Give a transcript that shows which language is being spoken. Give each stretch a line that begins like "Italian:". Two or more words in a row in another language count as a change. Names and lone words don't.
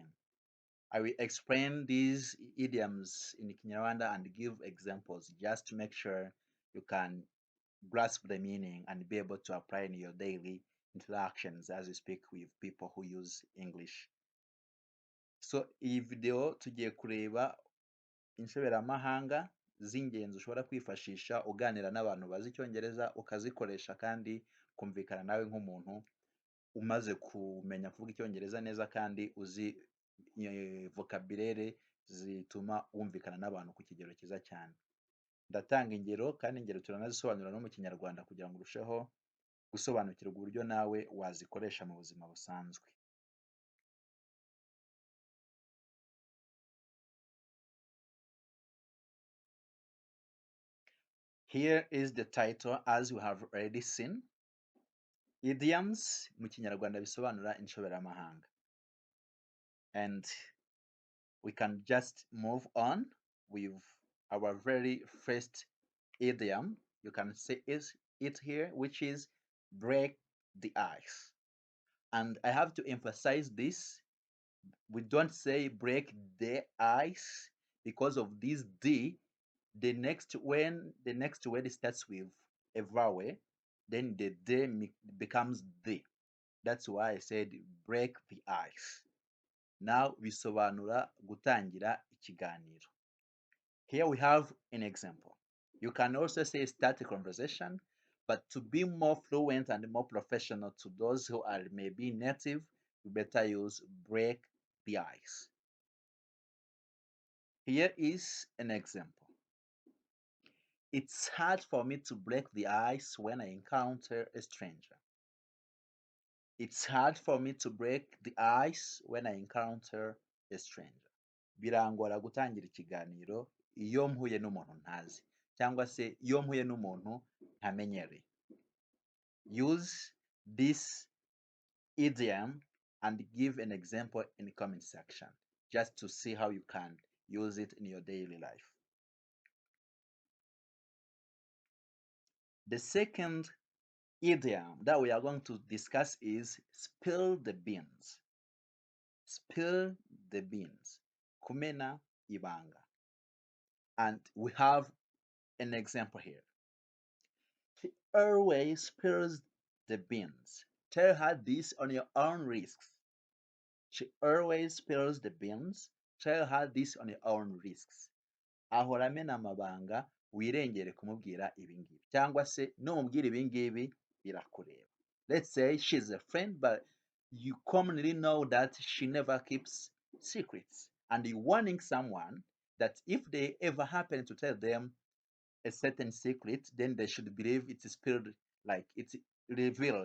English: I will explain these idioms in Kinyarwanda and give examples just to make sure you can grasp the meaning and be able to apply in your daily interactions as you speak with people who use English.
Kinyarwanda: So iyi video tugiye kureba inshoberamahanga z'ingenzi ushobora kwifashisha uganira n'abantu bazi icyongereza ukazikoresha kandi kumvikana nawe nk'umuntu umaze kumenya kuvuga icyongereza neza kandi uzi vocabulaire zituma wumvikana n'abantu ku kigero cyiza cyane. Ndatanga ingero kandi ingero turanazisobanura no mu kinyarwanda kugira ngo urusheho gusobanukirwa uburyo nawe wazikoresha mu buzima busanzwe.
English: Here is the title as we have already seen.
Kinyarwanda: Idioms mu kinyarwanda bisobanura inshoberamahanga.
English: And we can just move on with our very first idiom. You can see it here, which is break the ice. And I have to emphasize this. We don't say break the ice because of this D. The next word starts with a vowel, then the D becomes D. That's why I said break the ice.
Kinyarwanda: Now bisobanura gutangira ikiganiro.
English: Here we have an example. You can also say start a conversation, but to be more fluent and more professional to those who are maybe native, you better use break the ice. Here is an example. It's hard for me to break the ice when I encounter a stranger. It's hard for me to break the ice when I encounter a stranger.
Kinyarwanda: Birangora gutangira ikiganiro iyo mpuye n'umuntu ntazi cyangwa se iyo mpuye n'umuntu ntamenyereye.
English: Use this idiom and give an example in the comment section just to see how you can use it in your daily life. The second idiom that we are going to discuss is spill the beans. Spill the beans.
Kinyarwanda: Kumena ibanga.
English: And we have an example here. She always spills the beans. Tell her this on your own risks. She always spills the beans. Tell her this on your own risks.
Kinyarwanda: Ahora amena amabanga wirengere kumubwira ibingibi cyangwa se numubwira ibingibi birakureba.
English: Let's say she's a friend, but you commonly know that she never keeps secrets, and you're warning someone that if they ever happen to tell them a certain secret, then they should believe it's spilled, like it's revealed.